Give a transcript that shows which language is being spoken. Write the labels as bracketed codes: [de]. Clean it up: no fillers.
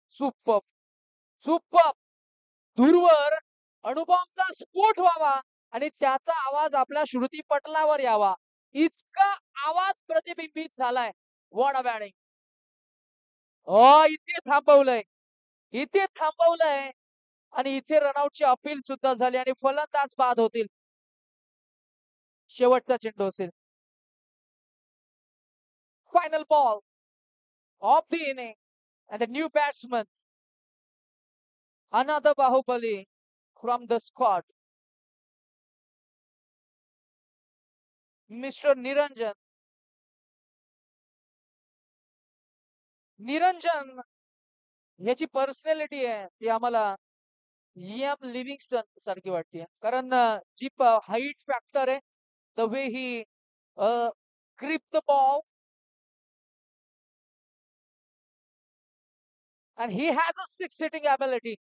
[mr] Super super. दूरवर अणुबॉम्बचा स्फोट व्हावा आणि त्याचा आवाज आपल्या श्रुती पटलावर यावा, इतका आवाज प्रतिबिंबित झालाय. [en] What a batting. [mr] इथे थांबवलंय, इथे थांबवलंय आणि इथे रनआउटची अपील सुद्धा झाली आणि फलंदाज बाद होतील. शेवटचा चेंडू असेल. [en] Final ball of the inning and the new batsman, another Bahubali from the squad, Mr. Niranjan. [mr] Niranjan याची पर्सनॅलिटी आहे ती आम्हाला एम लिव्हिंगस्टन सारखी वाटते. कारण जी हाईट फॅक्टर आहे, [en] The way he grip the ball and he has a 6 hitting ability.